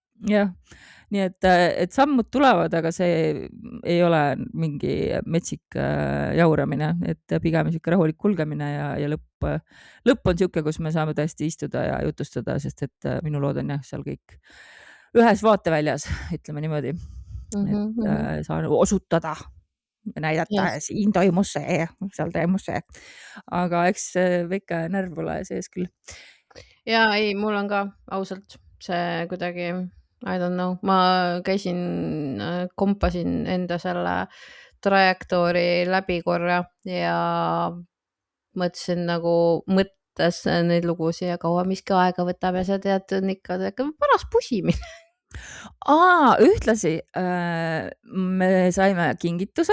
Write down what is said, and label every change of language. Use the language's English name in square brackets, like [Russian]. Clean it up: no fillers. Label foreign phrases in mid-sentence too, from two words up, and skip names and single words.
[Estonian] Jah, nii et sammud tulevad, aga see ei ole mingi metsik jauramine, et pigem niisugune rahulik kulgemine ja lõpp on niisugune, kus me saame tõesti istuda ja jutustada, sest et minu lood on jah, seal kõik ühes vaateväljas, ütleme niimoodi, et saan osutada ja näidata, siin toimus see, seal toimus see. Aga eks väike närv pole sees küll. Ja ei, mul on ka ausalt see kuidagi, [English] I don't know, [Estonian] ma käisin, kompasin enda selle trajektoori läbi korra ja mõtlesin nagu mõttes neid lugusid ja kaua miski aega võtab ja sa tead, on ikka paras pusimine. Ühtlasi me saime kingituse.